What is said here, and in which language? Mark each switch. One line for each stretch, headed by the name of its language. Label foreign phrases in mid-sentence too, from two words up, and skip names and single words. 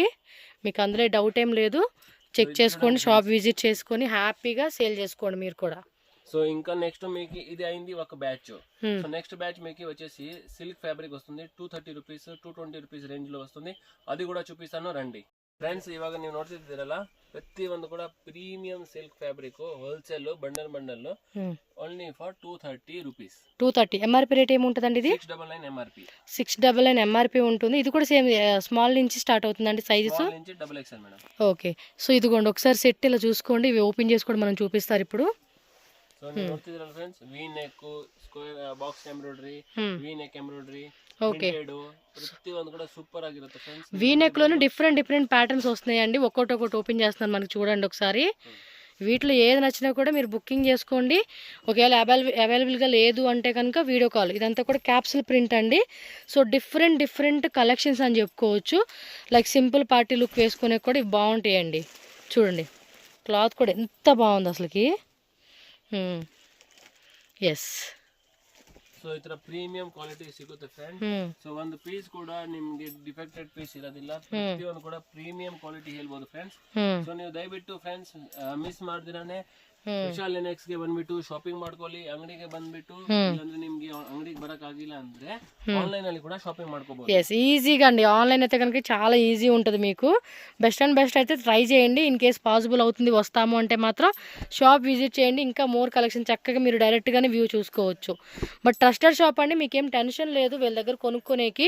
Telugu: మీకు అందులో డౌట్ ఏం లేదు. చెక్ చేసుకోండి,
English: shop visit
Telugu: చేసుకొని హ్యాపీగా సేల్ చేసుకోండి మీరు కూడా. సో ఇంకా నెక్స్ట్ మీకు ఇది అయింది ఒక బ్యాచ్.
English: so next batch
Telugu: మీకు వచ్చేసి
English: silk fabric
Telugu: వస్తుంది.
English: 230 rupees 220 rupees
Telugu: రేంజ్ లో వస్తుంది. అది కూడా చూపిస్తాను రండి.
Kannada: ఫ్రెండ్స్ ఇವಾಗ ನೀವು ನೋಡ್ತಿದ್ದೀರಲ್ಲ ಪ್ರತಿ ಒಂದು ಕೂಡ
English: premium silk fabric wholesale bundle only for 230 rupees. 230 MRP rate
Telugu: ఏముంటుందండి? ఇది 699 ఎంఆర్పీ. 699 ఎంఆర్పీ ఉంటుంది. ఇది కూడా
English: same small
Telugu: నుంచి స్టార్ట్ అవుతుందండి సైజెస్? స్మాల్ నుంచి
English: double XL madam. okay, so
Telugu: ఇదిగోండి ఒకసారి సెట్ ఇలా చూసుకోండి. ఇవి ఓపెన్ చేసి కూడా మనం చూపిస్తారు ఇప్పుడు.
English: సో
Kannada: ನೀವು ನೋಡ್ತಿದ್ದೀರಲ್ಲ
English: friends, V neck, square box embroidery, V neck embroidery,
Kannada: ప్రతి ಒಂದು కూడా సూపర్ ಆಗಿರುತ್ತೆ ఫ్రెండ్స్.
English: V neck
Telugu: లోనే
English: different patterns
Telugu: వస్తున్నాయండి. ఒక్కొక్కటి ఓపెన్ చేస్తున్నాను, మనకి చూడండి ఒకసారి. వీటిలో ఏది నచ్చినా కూడా మీరు బుకింగ్ చేసుకోండి. ఒకవేళ అవైలబుల్గా లేదు అంటే కనుక
English: video call.
Telugu: ఇదంతా కూడా
English: capsule print
Telugu: అండి.
English: so different collections
Telugu: అని చెప్పుకోవచ్చు.
English: like simple party look
Telugu: వేసుకునే కూడా ఇవి బాగుంటాయండి. చూడండి క్లాత్ కూడా ఎంత బాగుంది అసలుకి. ఎస్,
Kannada: ಸೊ ಈ ತರ
English: premium quality
Kannada: ಸಿಗುತ್ತೆ ಫ್ರೆಂಡ್. ಸೊ ಒಂದು ಪೀಸ್ ಕೂಡ ನಿಮ್ಗೆ
English: defected piece
Kannada: ಇರೋದಿಲ್ಲ. ಪ್ರತಿಯೊಂದು ಕೂಡ
English: premium quality
Kannada: ಹೇಳ್ಬೋದು ಫ್ರೆಂಡ್ಸ್. ಸೊ ನೀವು ದಯವಿಟ್ಟು ಫ್ರೆಂಡ್ಸ್ ಮಿಸ್ ಮಾಡ್ದಿರಾನೆ ವಿಶಾಲ್ ಎನ್ಎಕ್ಸ್ ಗೆ ಬಂದ್ಬಿಟ್ಟು ಶಾಪಿಂಗ್ ಮಾಡ್ಕೊಳ್ಳಿ. ಅಂಗಡಿಗೆ ಬಂದ್ಬಿಟ್ಟು ಇಲ್ಲಾಂದ್ರೆ ನಿಮ್ಗೆ ಅಂಗಡಿಗೆ ಬರಕ್ ಆಗಿಲ್ಲ ಅಂದ್ರೆ ఆన్లైన్ ಅಲ್ಲಿ కూడా షాపింగ్ ಮಾಡ್కోಬಹುದು.
Telugu: ఎస్, ఈజీగా అండి. ఆన్లైన్ అయితే కనుక చాలా ఈజీ ఉంటుంది మీకు. బెస్ట్ అయితే ట్రై చేయండి.
English: in case possible
Telugu: అవుతుంది వస్తాము అంటే మాత్రం
English: shop visit
Telugu: చేయండి. ఇంకా
English: more collection
Telugu: చక్కగా మీరు డైరెక్ట్గానే వ్యూ చూసుకోవచ్చు.
English: but trusted shop
Telugu: అండి, మీకేం టెన్షన్ లేదు వీళ్ళ దగ్గర కొనుక్కునేకి.